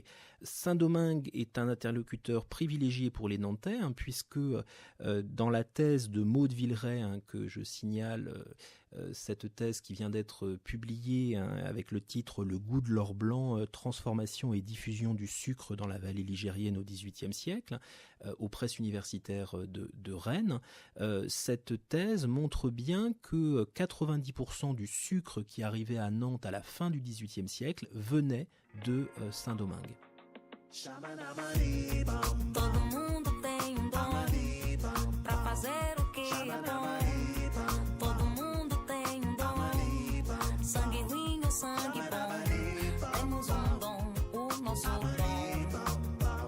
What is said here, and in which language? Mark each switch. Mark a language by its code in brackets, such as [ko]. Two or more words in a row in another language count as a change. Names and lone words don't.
[fr] Saint-Domingue est un interlocuteur privilégié pour les Nantais, puisque dans la thèse de Maud Villeray, que je signale, cette thèse qui vient d'être publiée avec le titre « Le goût de l'or blanc, transformation et diffusion du sucre dans la vallée ligérienne au XVIIIe siècle », aux presses universitaires de Rennes. Cette thèse montre bien que 90% du sucre qui arrivait à Nantes à la fin du XVIIIe siècle venait de Saint-Domingue. [pt] Todo mundo tem dom pra fazer o que é bom. Todo mundo tem dom, sangue ruim ou sangue bom. Temos dom, o nosso dom.